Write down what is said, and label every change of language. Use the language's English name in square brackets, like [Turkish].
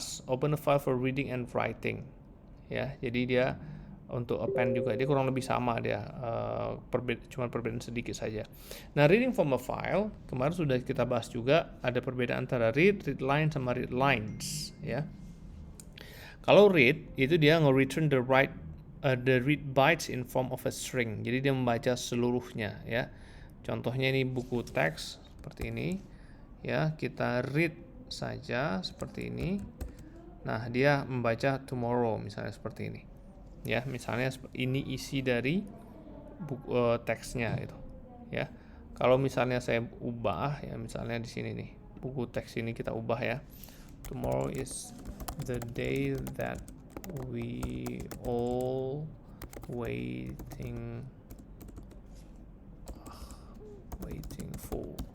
[English] Open the file for reading and writing. [Indonesian] Ya, jadi dia untuk append juga dia kurang lebih sama, dia cuma perbedaan sedikit saja. Nah, [English] reading from a file [Indonesian] kemarin sudah kita bahas juga, ada perbedaan antara read line sama read lines ya. Kalau read itu dia nge-return [English] the read bytes in form of a string. [Indonesian] Jadi dia membaca seluruhnya ya. Contohnya ini buku teks seperti ini ya, kita read saja seperti ini. Nah, dia membaca tomorrow misalnya seperti ini. Ya, misalnya ini isi dari buku teksnya itu ya. Kalau misalnya saya ubah ya, misalnya di sini nih, buku teks ini kita ubah ya. [English] Tomorrow is the day that we all waiting for.